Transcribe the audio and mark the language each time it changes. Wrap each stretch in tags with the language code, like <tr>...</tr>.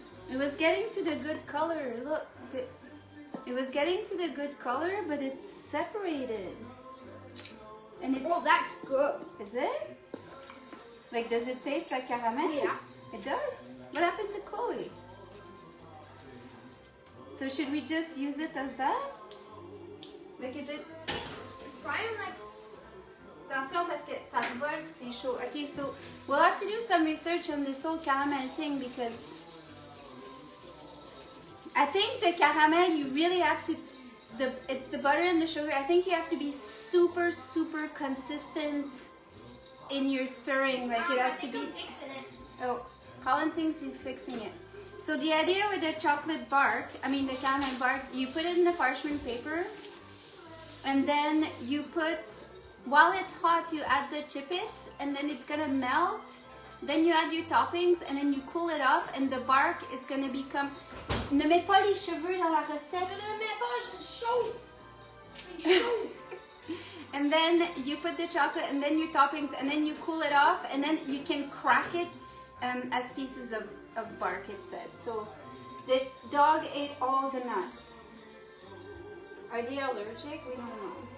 <en>It was getting to the good color. Look, it was getting to the good color, but it's separated. And it's, Oh, that's good. is it? Like, does it taste like caramel? Yeah. It does? What happened to Chloe? So should we just use it as that? Like, is it... Try and like.</en> <fr>Attention parce que ça vole, c'est chaud.</fr> <en>Okay, so we'll have to do some research on this whole caramel thing because I think the caramel you really have to, it's the butter and the sugar. I think you have to be super, super consistent in your stirring. Like it has to be. I'm fixing it. Oh, Colin thinks he's fixing it. So the idea with the chocolate bark, the caramel bark, you put it in the parchment paper and then you put, while it's hot, you add the chippets and then it's gonna melt Then you add your toppings and then you cool it off and the bark is going to become...</en> <fr>Ne mets pas les cheveux dans la recette. Je ne mets pas, je suis chaud. Je suis chaud.</fr> <en>And then you put the chocolate and then your toppings and then you cool it off and then you can crack it as pieces of bark, it says. So the dog ate all the nuts. Are they allergic? We don't know.</en>